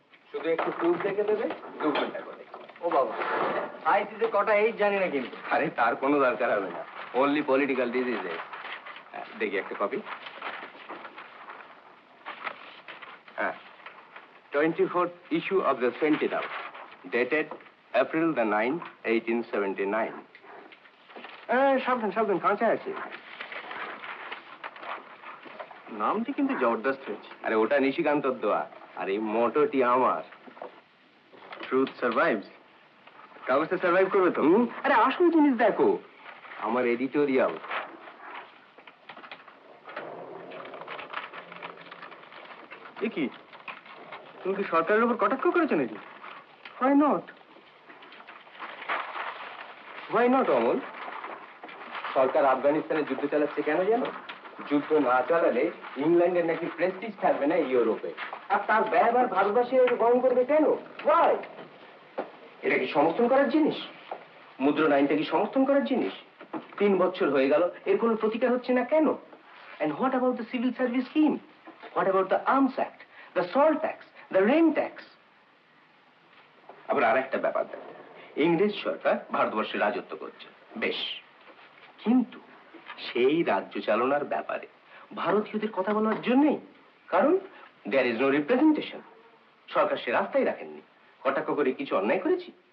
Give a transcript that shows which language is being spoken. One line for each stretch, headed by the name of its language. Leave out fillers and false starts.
Bangla: শুধু একটু প্রুফ দেখে দেবে, 2 ঘন্টা করে। ও বাবা, আইসিতে কটা এইট জানি না কিন্তু। আরে তার কোনো দরকার হবে না, অনলি পলিটিক্যাল ডিজিজে। দেখি একটা কপি।
English: হ্যাঁ, 24th issue of the Sentinel, dated April the 9th, 1879.
Bangla: সাবধান কাঁচা আছে। নামটি কিন্তু জবরদস্ত হয়েছে। আরে ওটা নিশিকান্তর দোয়া, আর এই মোটরটি আমার।
English: Truth survives.
Bangla: কাগজটা সার্ভাইভ করবে তো? আরে আসল জিনিস দেখো, আমার এডিটোরিয়াল। এ কি, তুমি কি সরকারের উপর কটাক্ষ করেছো নাকি?
English: Why not? Why not, Amal?
Bangla: সরকার আফগানিস্তানে যুদ্ধ চালাচ্ছে কেন জানো? যুদ্ধ না চালালে ইংল্যান্ডের নাকি প্রেস্টিজ থাকবে না ইউরোপে, আর তার ব্যয়ভার ভারতবাসী বহন করবে কেন?
English: Why?
Bangla: এটা কি সমর্থন করার জিনিস? মুদ্রণ আইনটা কি সমর্থন করার জিনিস? 3 বছর হয়ে গেল, এর কোনো প্রতিকার হচ্ছে না কেন?
English: And what about the civil service scheme? What about the Arms Act, the salt tax, the rain tax?
Bangla: আবার আরেকটা ব্যাপার দেখো, ইংরেজ সরকার ভারতবর্ষে রাজত্ব করছে, বেশ, কিন্তু সেই রাজ্য চালনার ব্যাপারে ভারতীয়দের কথা বলার জন্যই, কারণ
English: There is no representation.
Bangla: সরকার সে রাস্তায় রাখেননি। কটাক্ষ করে কিছু অন্যায় করেছি?